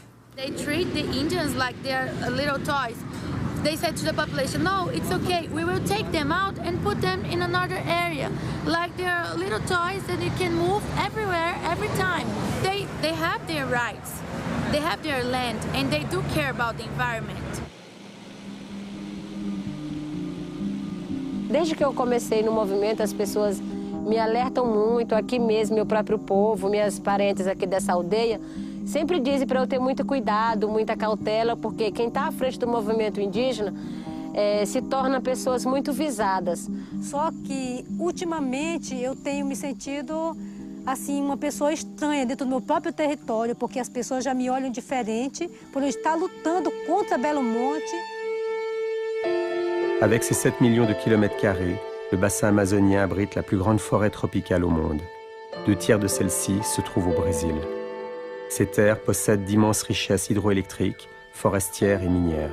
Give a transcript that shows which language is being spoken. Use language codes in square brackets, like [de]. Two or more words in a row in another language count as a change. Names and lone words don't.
[en] They treat the Indians like they're little toys. They said to the population, no, it's okay, we will take them out and put them in another area. Like they're little toys that you can move everywhere, every time. They have their rights, they have their land, and they do care about the environment. [pt] Desde que eu comecei no movimento, as pessoas me alertam muito, aqui mesmo, meu próprio povo, minhas parentes aqui dessa aldeia, sempre dizem para eu ter muito cuidado, muita cautela, porque quem está à frente do movimento indígena se torna pessoas muito visadas. Só que, ultimamente, eu tenho me sentido, assim, uma pessoa estranha dentro do meu próprio território, porque as pessoas já me olham diferente por eu estar lutando contra Belo Monte. [fr] Avec ses 7 millions de kilomètres carrés, le bassin amazonien abrite la plus grande forêt tropicale au monde. 2 tiers de celle-ci se trouvent au Brésil. Ces terres possèdent d'immenses richesses hydroélectriques, forestières et minières.